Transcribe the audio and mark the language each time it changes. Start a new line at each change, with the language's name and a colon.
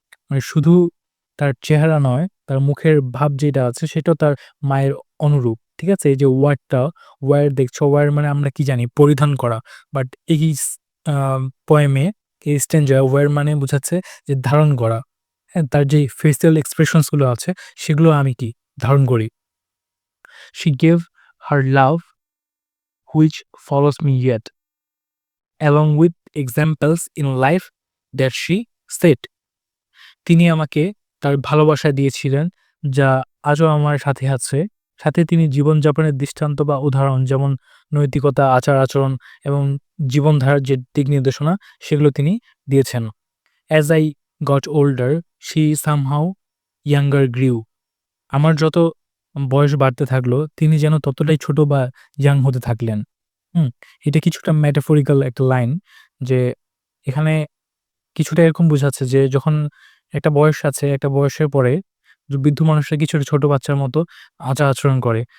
Bangla: মানে শুধু তার চেহারা নয়, তার মুখের ভাব যেটা আছে সেটাও তার মায়ের অনুরূপ। ঠিক আছে? এই যে ওয়্যার দেখছো, ওয়্যার মানে আমরা কি জানি? পরিধান করা। বাট এই আ পোয়েমে এই স্ট্যানজায় ওয়্যার মানে বোঝাচ্ছে যে ধারণ করা। হ্যাঁ? তার যে ফেসিয়াল এক্সপ্রেশনস গুলো আছে সেগুলো আমি কি? ধারণ করি।
English: She gave her love which follows me yet, along with examples in life that she set.
Bangla: তিনি আমাকে তার ভালোবাসা দিয়েছিলেন, যা আজও আমার সাথে আছে। সাথে তিনি জীবনযাপনের দৃষ্টান্ত বা উদাহরণ যেমন নৈতিকতা, আচার-আচরণ এবং জীবনধারার যে দিক নির্দেশনা সেগুলো তিনি দিয়েছেন।
English: As I got older, she somehow younger grew.
Bangla: আমার যত বয়স বাড়তে থাকলো, তিনি যেন ততটাই ছোট বা ইয়াং হতে থাকলেন। হুম? এটা কিছুটা metaphorical একটা লাইন যে এখানে কিছুটা এরকম বোঝাচ্ছে যে যখন একটা বয়স আছে, একটা বয়সের পরে বৃদ্ধ মানুষরা কিছুটা ছোট বাচ্চার মতো আচার-আচরণ করে।